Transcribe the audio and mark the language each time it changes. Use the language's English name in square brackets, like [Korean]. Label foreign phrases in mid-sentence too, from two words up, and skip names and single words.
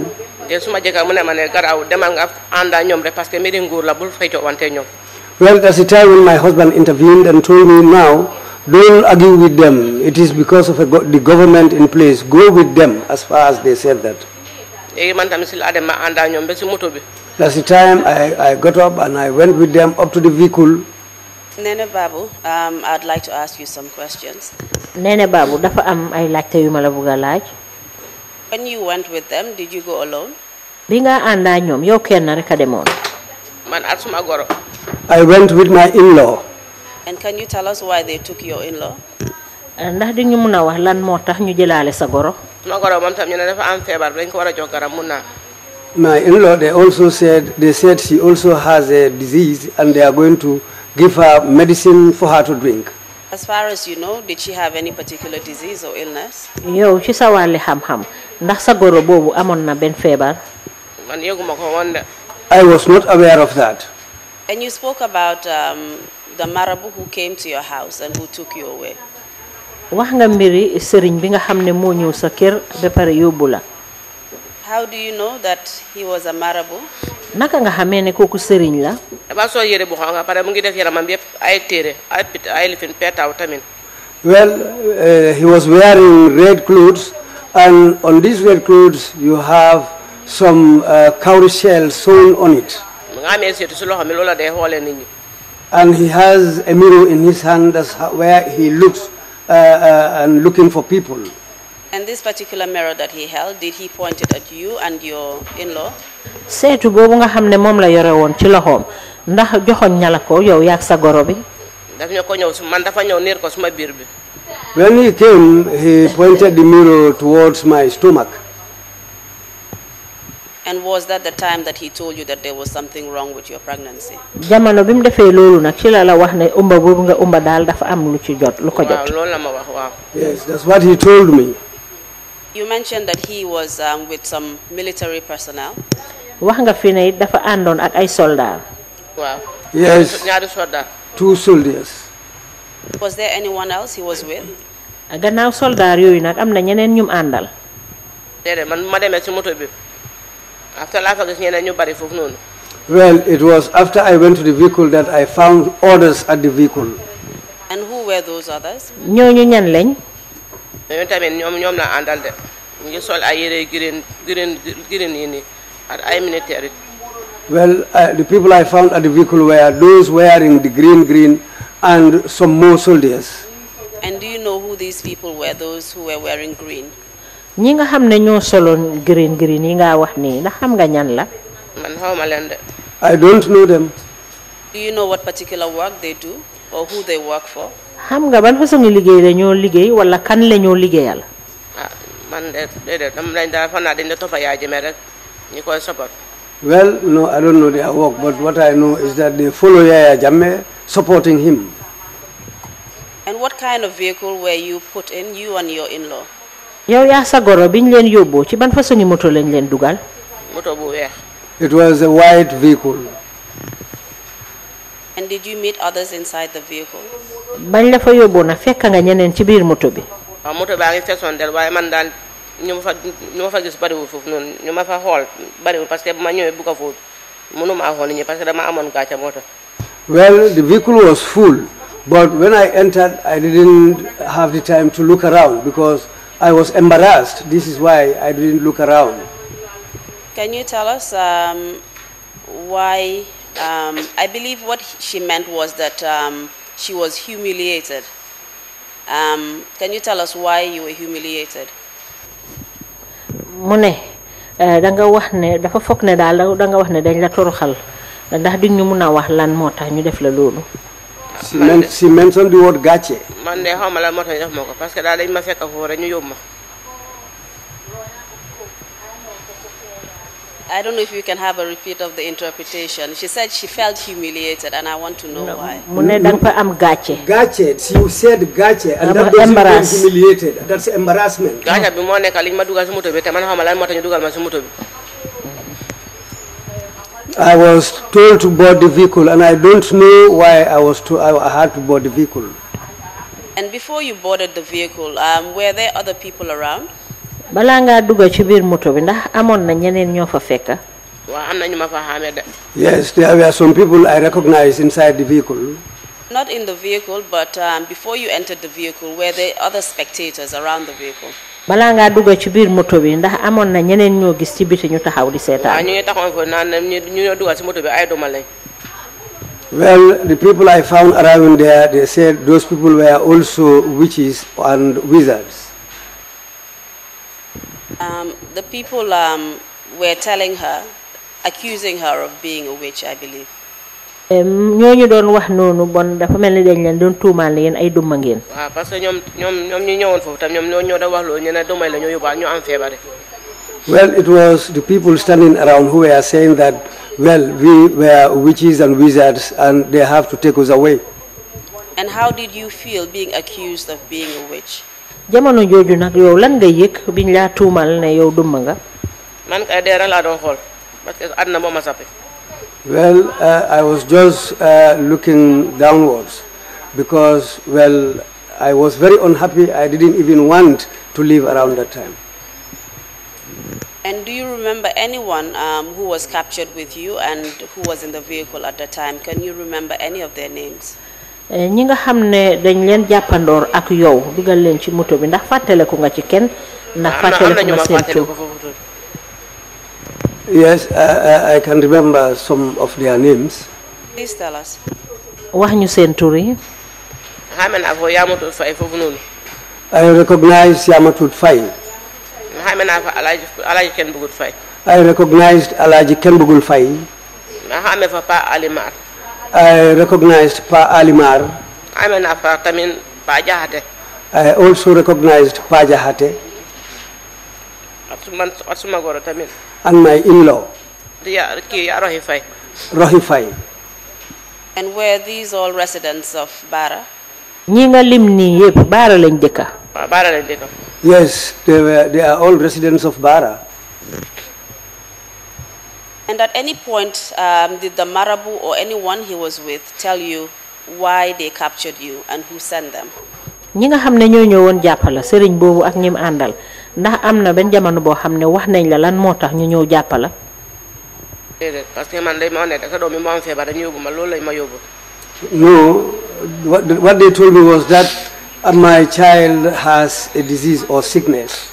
[English] Well, that's the time when my husband intervened and told me, now, don't argue with them. It is because of the government in place. Go with them, as far as they said that. That's the time I got up and I went with them up to the vehicle. NENEH Babou, I'd like to ask you some questions. [Wolof] NENEH Babou, dafa am ay laajte yu ma la bëgg a laaj. [English] When you went with them, did you go alone? [Wolof] Bi nga ànda ñoom yow kenn rek a demoon. [English] I went with my in-law. And can you tell us why they took your in-law? [Wolof] Ndax di ñu mëna wax lan moo tax ñu jëlaale sa goro? [English] My in-law, they said she also has a disease and they are going to give her medicine for her to drink. As far as you know, did she have any particular disease or illness? [Wolof] Yow ci sa wàlli xam-xam ndax sa goro boobu amoon na benn feebar? [English] I was not aware of that. And you spoke about the Marabu who came to your house and who took you away. [Wolof] Wax nga mbiri sëriñ bi nga xam ne moo ñëw sa kër ba pare yóbbu la. [English] How do you know that he was a Marabu? [Wolof] Naka nga xamee ne kooku sëriñ la? [English] Well, he was wearing red clothes, and on these red clothes you have some cowrie shells sewn on it. And he has a mirror in his hand, that's where he looks and looking for people. And this particular mirror that he held, did he point it at you and your in-law? [Wolof] Seetu boobu nga xam ne moom la yore woon ci loxoom ndax joxoon ñala ko yow yaak sa goro bi? [English] When he came, he pointed the mirror towards my stomach. And was that the time that he told you that there was something wrong with your pregnancy? [Wolof] Jamono bi mu defee loolu nag ci la la wax ne umba boobu nga umba daal dafa am lu ci jot lu ko jot. [English] Yes, that's what he told me. You mentioned that he was with some military personnel. [Wolof] Wax nga fi ne dafa àndoon ak ay soldat. [English] Yes, 2 soldiers. Was there anyone else he was with? [Wolof] gannaaw soldaar yooyu nag am na ñeneen ñum àndal. déedéet man ma demee ci moto bi after laa fa gis ñeneen ñu bari foofu noonu. [English] Well, it was after I went to the vehicle that I found others at the vehicle. And who were those others? [Wolof] ñooñu ñan lañ. ñooñu tamit ñoom la àndal de ñu ngi sol ay yére green yi nii ak ay militaire. [English] Well, the people I found at the vehicle were those wearing the green and some more soldiers. And do you know who these people were, those who were wearing green? [Wolof] ñi nga xam ne ñoo soloon green yi nga wax nii ndax xam nga ñan la. man xawma leen de. [English] I don't know them. Do you know what particular work they do or who they work for? [Wolof] xam nga ban façon liggéey la ñoo liggéey wala kan la ñoo liggéeyal. man de déedéet dama lañ daal fan naa dañ la toppa Yaya Jammeh rek ñi koy support. [English] Well, no, I don't know their work, but what I know is that they follow Yaya Jammeh, supporting him. And what kind of vehicle were you put in, you and your in-law? [Wolof] yow yaa sa goro biñ leen yóbboo ci ban façon moto lañ leen dugal. moto bu weex. [English] It was a white vehicle. And did you meet others inside the vehicle? [Wolof] bañ la fa yóbboo na fekk nga ñeneen ci biir moto bi. waaw moto baa ngi feesoon del waaye man daal ñu ma fa gis bariwul foofu noonu ñu ma fa xool bariwul [French] parce que [Wolof] bu ma ñëwee bu ko foofu mënuma xool nit ñi [French] parce que [Wolof] dama amoon gàcce moto. [English] Well, the vehicle was full, but when I entered, I didn't have the time to look around because I was embarrassed. This is why I didn't look around. Can you tell us why? I believe what she meant was that she was humiliated. Can you tell us why you were humiliated? [Wolof] mu ne danga wax ne dafa foog ne daal danga wax ne dañ la toroxal ndax duñ ñu mun a wax lan moo tax ñu def la loolu. [English] She mentioned the word gàcce. [Wolof] man de xawma lan moo tax ñu def ma ko [French] parce que [Wolof] daal dañ ma fekk foofu rek ñu yóbbu ma. [English] I don't know if you can have a repeat of the interpretation. She said she felt humiliated, and I want to know why. [Wolof] mu ne danga fa am gàcce. [English] Gàcce, you said gàcce, and that doesn't mean humiliated. That's embarrassment. [Wolof] gàcce bi moo nekk liñ ma dugal si moto bi te man xawma lan moo tax ñu dugal ma si moto bi. [English] I was told to board the vehicle, and I don't know why I had to board the vehicle. And before you boarded the vehicle, were there other people around? [Wolof] balaa ngaa dugg ci biir moto bi ndax amoon na ñeneen ñoo fa fekk. waaw am na ñu ma fa xamee de. [English] Yes, there were some people I recognized inside the vehicle. Not in the vehicle, but before you entered the vehicle, were there other spectators around the vehicle? [Wolof] balaa ngaa dugg ci biir moto bi ndax amoon na ñeneen ñoo gis ci biti ñu taxaw di seetaan. waaw ñu ngi taxawoon foofu naan ñu ñoo dugal si moto bi ay duma lañ. [English] Well, the people I found around there, they said those people were also witches and wizards. The people were telling her, accusing her of being a witch, I believe. [Wolof] ñooñu doon wax noonu bon dafa mel ni dañ leen doon tuumaal yéen ay duma ngeen. waaw [French] parce que [Wolof] ñoom ñu ñëwoon foofu tam ñoom ñoo doon wax loolu ñu ne dumay la ñoo yóbbaal ñu am feebar. [English] Well, it was the people standing around who were saying that, well, we were witches and wizards and they have to take us away. And how did you feel being accused of being a witch? [Wolof] jamono jooju nag yow lan nga yëg biñ laa tuumal ne yow duma nga. man kay dee rek laa doon xool [French] parce que [Wolof] àdduna moo ma sappi. [English] Well, I was just looking downwards because, well, I was very unhappy. I didn't even want to live around that time. And do you remember anyone who was captured with you and who was in the vehicle at the time? Can you remember any of their names? [Wolof] ñi nga xam ne dañ leen jàppandoor ak yow dugal leen ci moto bi ndax fàttaleku nga ci kenn ndax fàttaleku nga seen tur. [English] Yes, I can remember some of their names. Please tell us. [Wolof] wax ñu seen tur yi. xame naa foofu Yamatut Faye foofu noonu. [English] I recognize Yamatut Faye. [Wolof] xame naa fa Alaaji Kenn Bugut Faye. [English] I recognized Alaaji Kenn Bugul Faye. [Wolof] ma xame fa Pa Alimar. [English] I recognized Pa Alimar. [Wolof] xame naa fa tamit Pa Jaxate. [English] I also recognized Pa Jaxate. [Wolof] ak suma goro tamit. [English] And my in-law. kii Rohi Faye. Rohi Faye. And were these all residents of Bara? [Wolof] ñi nga lim nii yëpp Baara lañ dëkka. waaw Baara lañ dëkka. [English] Yes, they are all residents of Bara. And at any point, did the Marabu or anyone he was with tell you why they captured you and who sent them? [Wolof] ñi nga xam ne ñoo ñëwoon jàppala sëriñ boobu ak ñim àndal ndax am na benn jamono boo xam ne wax nañ la lan moo tax ñu ñëw jàppala. déedéet [French] parce que [Wolof] man day ma ne sa doom bi moo am feebar dañu yóbbu ma loolu lañ ma yóbbu. [English] No, what they told me was that my child has a disease or sickness.